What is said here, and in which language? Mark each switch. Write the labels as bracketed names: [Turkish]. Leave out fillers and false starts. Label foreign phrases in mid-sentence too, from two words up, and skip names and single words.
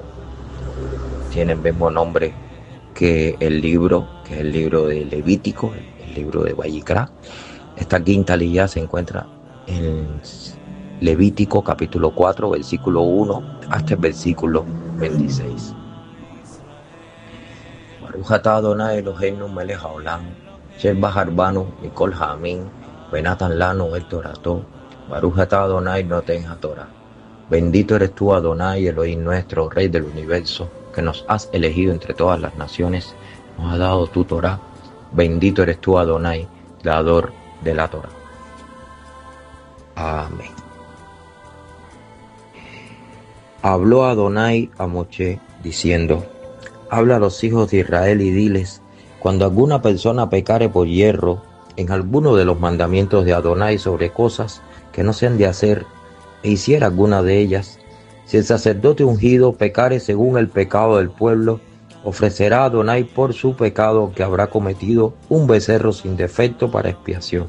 [Spanish] Tiene el mismo nombre que el libro, que es el libro de Levítico, el libro de Vayikra. Esta quinta aliyá se encuentra en Levítico capítulo 4, versículo 1 hasta el versículo 26. [Hebrew] ברוך אתה אדוני אלוהינו מלך העולם, אשר בחר בנו מכל העמים, ונתן לנו את תורתו, ברוך אתה אדוני נותן התורה. [Spanish] Bendito eres tú, Adonai, Elohim nuestro, Rey del universo, que nos has elegido entre todas las naciones, nos has dado tu Torah. Bendito eres tú, Adonai, dador de la Torah. Amén. Habló Adonai a Moshe diciendo: habla a los hijos de Israel y diles: cuando alguna persona pecare por hierro en alguno de los mandamientos de Adonai sobre cosas que no se han de hacer, e hiciera alguna de ellas, si el sacerdote ungido pecare según el pecado del pueblo, ofrecerá a Adonai por su pecado que habrá cometido un becerro sin defecto para expiación.